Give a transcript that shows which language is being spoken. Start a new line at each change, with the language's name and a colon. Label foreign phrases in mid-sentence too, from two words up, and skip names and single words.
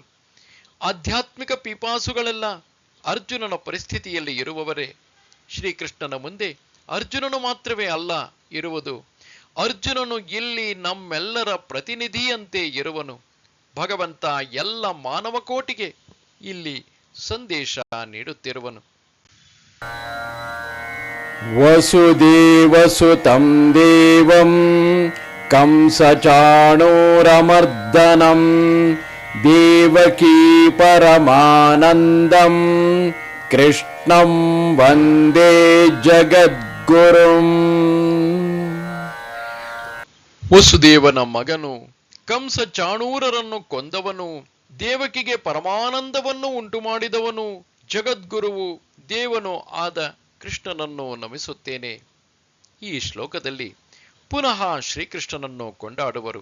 Kannada: ಆಧ್ಯಾತ್ಮಿಕ ಪಿಪಾಸುಗಳೆಲ್ಲ ಅರ್ಜುನನ ಪರಿಸ್ಥಿತಿಯಲ್ಲಿ ಇರುವವರೇ. ಶ್ರೀಕೃಷ್ಣನ ಮುಂದೆ ಅರ್ಜುನನು ಮಾತ್ರವೇ ಅಲ್ಲ ಇರುವುದು. ಅರ್ಜುನನು ಇಲ್ಲಿ ನಮ್ಮೆಲ್ಲರ ಪ್ರತಿನಿಧಿಯಂತೆ ಇರುವನು. ಭಗವಂತ ಎಲ್ಲ ಮಾನವಕೋಟಿಗೆ ಇಲ್ಲಿ ಸಂದೇಶ ನೀಡುತ್ತಿರುವನು.
Sanskrit: ವಸುದೇವಸುತಂ ದೇವಂ ಕಂಸಚಾಣೂರಮರ್ದನಂ ದೇವಕೀ ಪರಮಾನಂದಂ ಕೃಷ್ಣಂ ವಂದೇ ಜಗದ್ಗುರುಂ.
Kannada: ವಸುದೇವನ ಮಗನು, ಕಂಸ ಚಾಣೂರರನ್ನು ಕೊಂದವನು, ದೇವಕಿಗೆ ಪರಮಾನಂದವನ್ನು ಉಂಟು ಮಾಡಿದವನು, ಜಗದ್ಗುರುವು ದೇವನು ಆದ ಕೃಷ್ಣನನ್ನು ನಮಿಸುತ್ತೇನೆ. ಈ ಶ್ಲೋಕದಲ್ಲಿ ಪುನಃ ಶ್ರೀಕೃಷ್ಣನನ್ನು ಕೊಂಡಾಡುವರು.